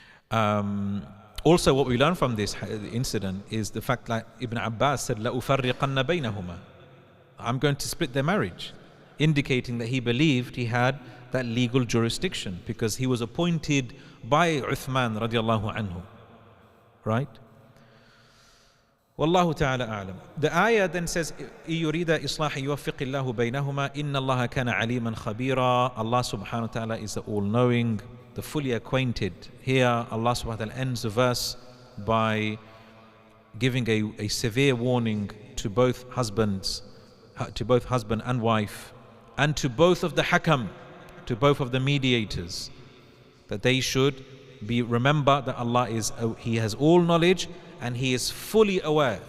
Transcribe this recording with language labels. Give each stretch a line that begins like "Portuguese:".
English: Also, what we learn from this incident is the fact that Ibn Abbas said,
Arabic: لَأُفَرِّقَنَّ بَيْنَهُمَا.
English: I'm going to split their marriage, indicating that he believed he had that legal jurisdiction because he was appointed by Uthman radiallahu anhu. Right? Wallahu ta'ala a'lam. The ayah then says,
Arabic: يُرِيدَ إِصْلَاحًا يُوَفِّقِ اللَّهُ بَيْنَهُمَا إِنَّ اللَّهَ كَانَ عَلِيمًا خَبِيرًا.
English: Allah subhanahu wa ta'ala is the all-knowing, the fully acquainted. Here Allah subhanahu wa ta'ala ends the verse by giving a severe warning to both husband and wife, and to both of the hakam, to both of the mediators, that they should remember that Allah He has all knowledge and He is fully aware.